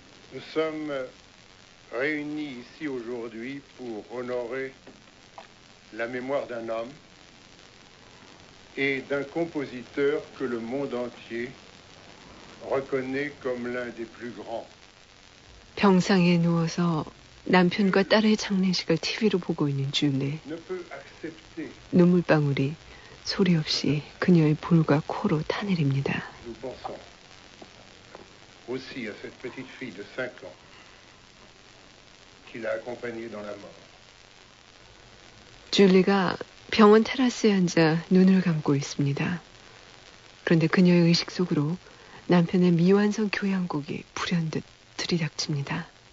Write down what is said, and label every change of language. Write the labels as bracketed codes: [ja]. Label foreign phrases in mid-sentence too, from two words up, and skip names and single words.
[fr] Nous sommes réunis ici aujourd'hui pour honorer la mémoire d'un homme et d'un compositeur que le monde entier reconnaît comme l'un des plus grands. [ko] 병상에 누워서 남편과 딸의 장례식을 TV로 보고 있는 줄리. 눈물방울이 소리 없이 그녀의 볼과 코로 타내립니다. [fr] Nous pensons aussi à cette petite fille de 5 ans qu'il a accompagnée dans la mort. [ko] 줄리가 병원 테라스에 앉아 눈을 감고 있습니다. 그런데 그녀의 의식 속으로 남편의 미완성 교향곡이 불현듯 들이닥칩니다.